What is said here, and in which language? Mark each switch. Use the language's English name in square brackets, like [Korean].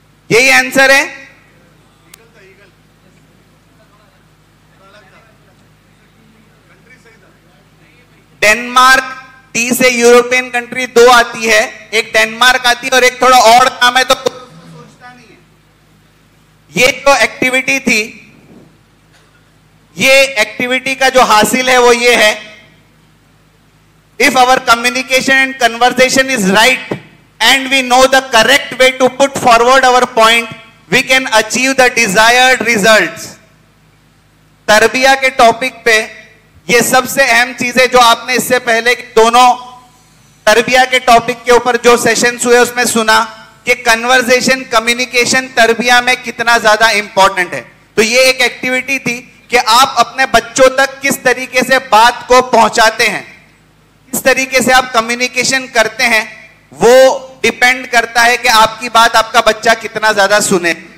[Urdu] یہی آنسر ہے. Denmark, T سے یوروپین کنٹری 2 آتی ہے. ایک ڈینمارک آتی ہے اور ایک تھوڑا اور نام ہے تو سوچتا نہیں ہے. یہ جو ایکٹیویٹی تھی, یہ ایکٹیویٹی کا جو حاصل ہے وہ یہ ہے, [English] if our communication and conversation is right and we know the correct way to put forward our point, we can achieve the desired results. [Urdu] تربیہ کے ٹاپک پہ یہ سب سے اہم چیزیں جو آپ نے اس سے پہلے دونوں تربیہ کے ٹاپک کے اوپر جو سیشنز ہوئے اس میں سنا کہ کنورزیشن, کمیونیکیشن تربیہ میں کتنا زیادہ امپورٹنٹ ہے. تو یہ ایک ایکٹیویٹی تھی کہ آپ اپنے بچوں تک کس طریقے سے بات کو پہنچاتے ہیں, کس طریقے سے آپ کمیونیکیشن کرتے ہیں, وہ ڈیپینڈ کرتا ہے کہ آپ کی بات آپ کا بچہ کتنا زیادہ سنے.